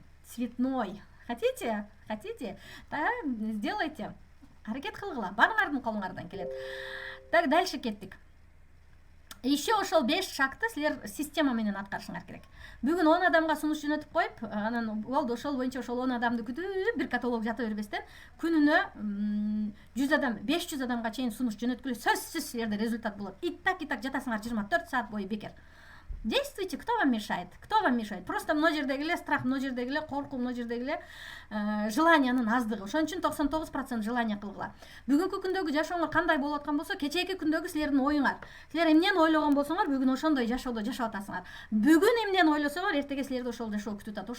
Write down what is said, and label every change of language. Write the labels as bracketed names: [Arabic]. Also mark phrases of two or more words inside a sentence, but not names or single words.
[Russian] Цветной. Хотите? Хотите? Да, сделайте. [Kyrgyz] Аракет кылгыла. Баарыңардын колуңардан келет. [Russian] Так, дальше кеттик. [Kyrgyz] Еще ошол 5 шагты силер система менен аткарышыңар керек. Бүгүн 10 адамга сунуш жөнөтүп коюп, анан болду ошол боюнча ошол 10 адамды күтүп, бир каталог жата бербестен, күнүнө 100 адам, 500 адамга чейин сунуш жөнөткүлө сөзсүз силерде результат болот. Иттак жатасыңар 24 саат бою бекер. [Russian] Действуйте, кто вам мешает? Кто вам мешает? [Kyrgyz] Просто мына жердеги эле страх, мына жердеги эле коркуу, мына жердеги эле желаниянын аздыгы. Ошон үчүн 99% желание кылгыла. Бүгүнкү күндөгү жашооңор кандай болуп аткан болсо, кечээки күндөгү силердин оюңар. Силер эмнени ойлогон болсоңор, бүгүн ошондой жашоодо жашап атасыңар. Бүгүн эмнени ойлосоңор, эртеге силерди ошол жашоо күтүп атат.